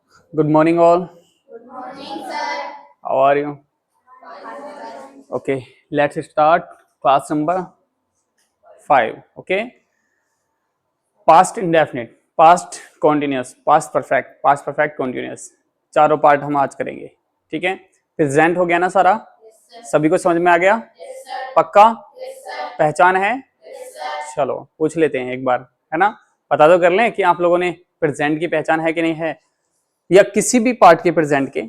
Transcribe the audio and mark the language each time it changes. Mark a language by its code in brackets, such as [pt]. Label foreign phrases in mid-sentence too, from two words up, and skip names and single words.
[en] Good morning, all. Good morning, sir. How are you? Okay, let's start class number 5. Okay, past indefinite, past continuous, past perfect continuous. [hi] चारों पार्ट हम आज करेंगे. ठीक है, प्रेजेंट हो गया ना सारा? सभी को समझ में आ गया? पक्का? पहचान है? चलो पूछ लेते हैं एक बार, है ना? पता तो कर लें कि आप लोगों ने प्रेजेंट की पहचान है कि नहीं है, या किसी भी पार्ट के प्रेजेंट के.